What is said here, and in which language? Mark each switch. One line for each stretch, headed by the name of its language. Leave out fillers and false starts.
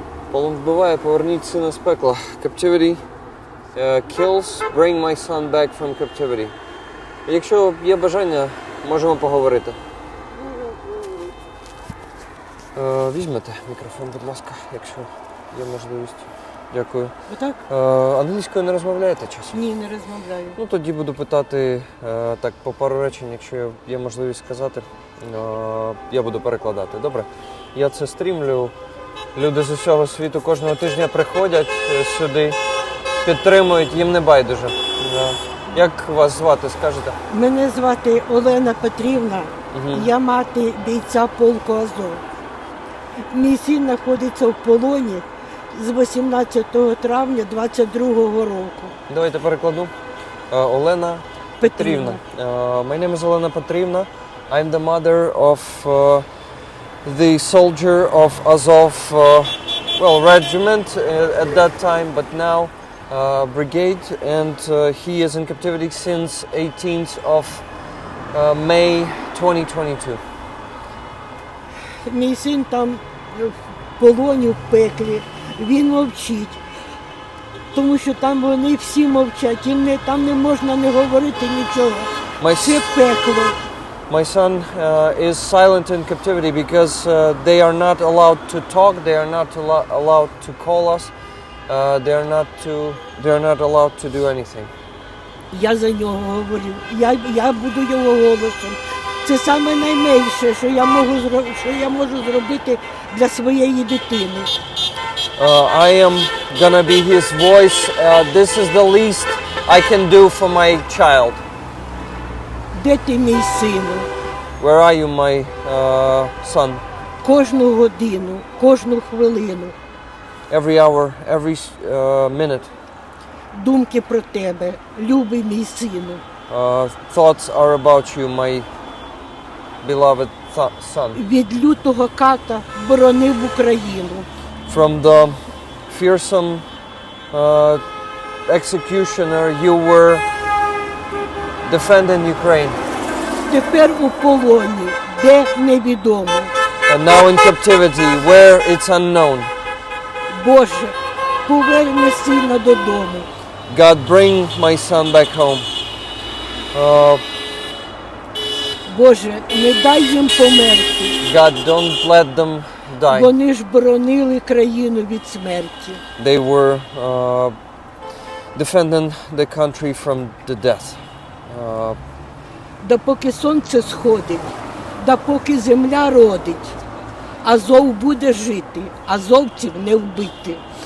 Ukrainian: Полон вбиває, поверніть сина з пекла.
English: Captivity kills, bring my son back from captivity.
Ukrainian: Якщо є бажання, можемо поговорити. Візьмете мікрофон, будь ласка, якщо є можливість. Дякую. Так? Англійською не розмовляєте часом? Ні, не розмовляю. Ну тоді буду питати так по пару речень, якщо є можливість сказати, я буду перекладати. Добре? Я це стрімлю. Люди з усього світу кожного тижня приходять сюди, підтримують, їм не байдуже. Як вас звати, скажете? Мене звати Олена Петрівна, я мати бійця полку Азов. Мій син знаходиться в полоні з 18 травня 22-го року. Давайте перекладу. Олена Петрівна.
English: My name is Олена Петрівна. I'm the mother of the soldier of Azov, regiment at that time, but now brigade, and he is in captivity since 18th of May 2022.
Ukrainian: Мій син там в полоні, в пеклі, він мовчить, тому що там вони всі мовчать, там не можна не говорити нічого. Це пекло.
English: My son is silent in captivity because they are not allowed to talk, they are not allowed to call us, they are not allowed to do anything.
Ukrainian: Я за нього говорю, я буду його голосом. Це саме найменше, що я можу зробити для своєї дитини.
English: I am gonna be his voice. This is the least I can do for my child.
Ukrainian: Де ти, мій сину?
English: Where are you, my son?
Ukrainian: Кожну годину, кожну хвилину.
English: Every hour, every minute.
Ukrainian: Думки про тебе, любий мій сину.
English: Thoughts are about you, my beloved son.
Ukrainian: Від лютого ката боронив Україну.
English: From the fearsome executioner, you were defending Ukraine.
Ukrainian: Тепер у полоні, де невідомо.
English: And now in captivity, where it's unknown.
Ukrainian: Боже, поверни сина додому.
English: God, bring my son back home.
Ukrainian: Боже, не дай їм померти.
English: God, don't let them die.
Ukrainian: Вони ж боронили країну від смерті.
English: They were defending the country from the death.
Ukrainian: Допоки сонце сходить, допоки земля родить, Азов буде жити, азовців не вбити.